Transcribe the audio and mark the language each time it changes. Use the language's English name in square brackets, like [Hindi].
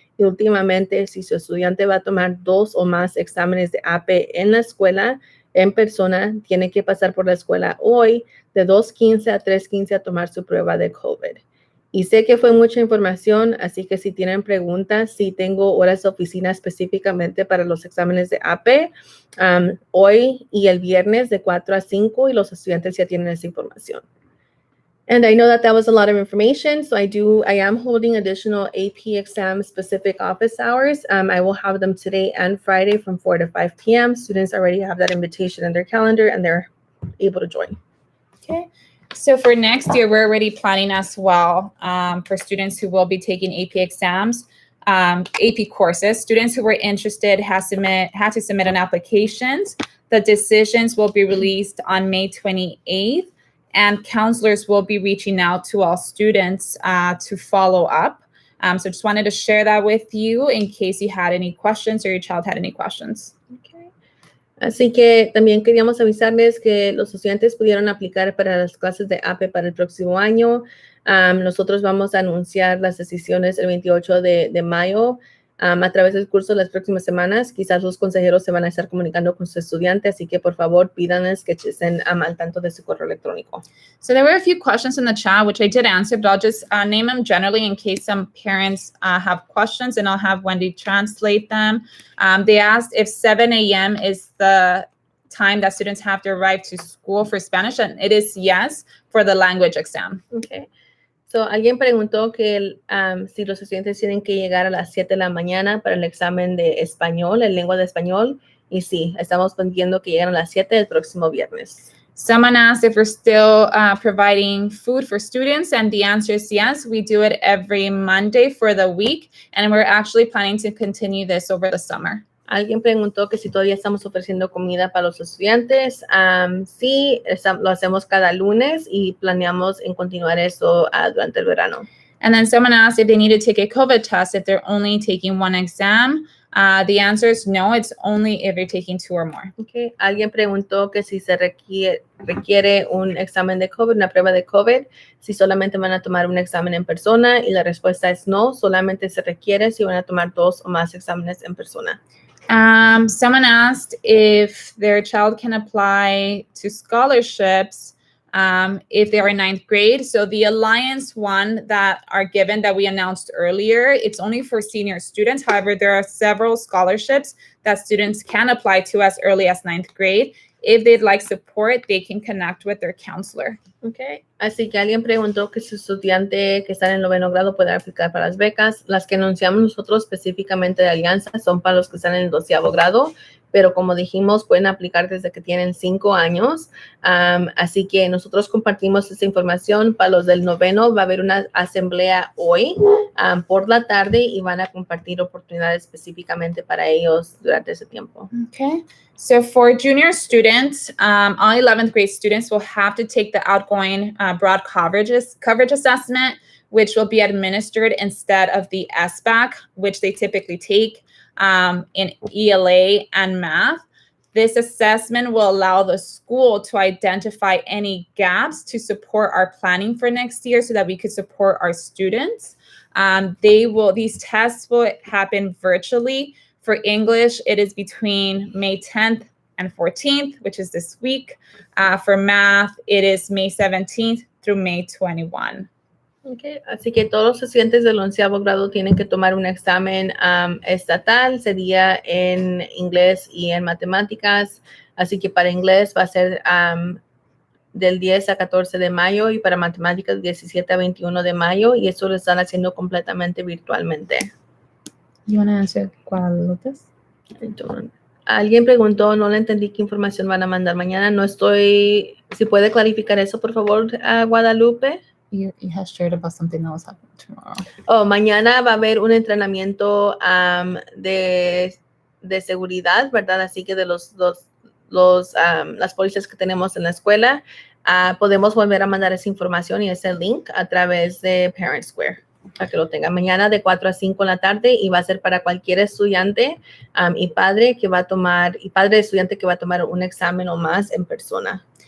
[Spanish] Y últimamente, si su estudiante va a tomar 2 o más exámenes de AP en la escuela, en persona, tiene que pasar por la escuela hoy de 2:15 a 3:15 a tomar su prueba de COVID. Y sé que fue mucha información, así que si tienen preguntas, sí tengo horas de oficina específicamente para los exámenes de AP hoy y el viernes de 4 a 5 y los estudiantes ya tienen esa información. [English] And I know that was a lot of information, so I am holding additional AP exam specific office hours. I will have them today and Friday from 4 to 5 p.m. Students already have that invitation in their calendar and they're able to join. Okay. So for next year, we're already planning as well for students who will be taking AP exams, AP courses. Students who were interested had to submit an application. The decisions will be released on May 28th, and counselors will be reaching out to all students to follow up. So just wanted to share that with you in case you had any questions or your child had any questions. Okay. [Spanish] Así que también queríamos avisarles que los estudiantes pudieron aplicar para las clases de AP para el próximo año. Nosotros vamos a anunciar las decisiones el 28 de mayo a través del curso las próximas semanas. Quizás los consejeros se van a estar comunicando con sus estudiantes, así que por favor pídanles que estén al tanto de su correo electrónico. [English] So there were a few questions in the chat, which I did answer, but I'll just name them generally in case some parents have questions, and I'll have Wendy translate them. They asked if 7 a.m. is the time that students have to arrive to school for Spanish, and it is yes for the language exam. Okay. [Spanish] So, alguien preguntó que si los estudiantes tienen que llegar a las 7 de la mañana para el examen de español, en lengua de español, y sí, estamos pidiendo que lleguen a las 7 el próximo viernes. [English] Someone asked if we're still providing food for students, and the answer is yes. We do it every Monday for the week, and we're actually planning to continue this over the summer. [Spanish] Alguien preguntó que si todavía estamos ofreciendo comida para los estudiantes. Sí, lo hacemos cada lunes y planeamos en continuar eso durante el verano. [English] And then someone asked if they need to take a COVID test if they're only taking one exam. The answer is no, it's only if you're taking 2 or more. Okay. [Spanish] Alguien preguntó que si se requiere un examen de COVID, una prueba de COVID, si solamente van a tomar un examen en persona, y la respuesta es no, solamente se requiere si van a tomar 2 o más exámenes en persona. [English] Someone asked if their child can apply to scholarships if they are in 9th grade. So the Alliance one that are given that we announced earlier, it's only for senior students. However, there are several scholarships that students can apply to as early as 9th grade. If they'd like support, they can connect with their counselor. Okay. [Spanish] Así que alguien preguntó que su estudiante que está en el 9º grado puede aplicar para las becas. Las que anunciamos nosotros específicamente de Alianza son para los que están en el 12º grado, pero como dijimos, pueden aplicar desde que tienen 5 años. Así que nosotros compartimos esta información. Para los del 9º va a haber una asamblea hoy por la tarde, y van a compartir oportunidades específicamente para ellos durante ese tiempo. Okay. [English] So for junior students, all 11th grade students will have to take the outgoing broad coverage assessment, which will be administered instead of the SBAC, which they typically take in ELA and math. This assessment will allow the school to identify any gaps to support our planning for next year so that we could support our students. These tests will happen virtually. For English, it is between May 10th and 14th, which is this week. For math, it is May 17th through May 21. Okay. [Spanish] Así que todos los estudiantes del 11º grado tienen que tomar un examen estatal, sería en inglés y en matemáticas. Así que para inglés va a ser del 10 a 14 de mayo, y para matemáticas 17 a 21 de mayo, y eso lo están haciendo completamente virtualmente. [English] You want to answer Guadalupe? [Spanish] Alguien preguntó, no le entendí qué información van a mandar mañana. No estoy, si puede clarificar eso, por favor, Guadalupe. [English] You have shared about something that was happening tomorrow. [Spanish] Mañana va a haber un entrenamiento de seguridad, ¿verdad? Así que de las policías que tenemos en la escuela, podemos volver a mandar esa información y ese link a través de Parent Square, para que lo tengan mañana de 4 a 5 en la tarde, y va a ser para cualquier estudiante y padre de estudiante que va a tomar un examen o más en persona.